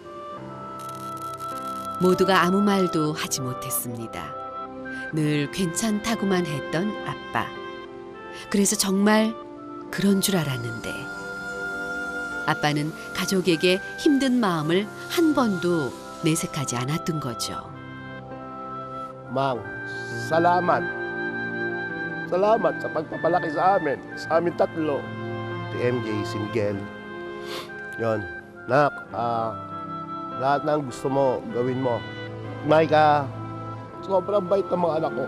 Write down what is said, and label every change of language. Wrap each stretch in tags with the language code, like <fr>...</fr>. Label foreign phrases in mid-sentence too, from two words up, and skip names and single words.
<ko>모두가 아무 말도 하지 못했습니다. 늘 괜찮다고만 했던 아빠. 그래서 정말 그런 줄 알았는데 아빠는 가족에게 힘든 마음을 한 번도 내색하지 않았던 거죠.</ko> <tl>Mang, salamat. Salamat sa pagpapalaki sa amin tatlo. Si MJ, si Miguel. Yon, nak, lahat ng gusto mo, gawin mo. Maika, sobrang bait ng mga anak ko.</tl>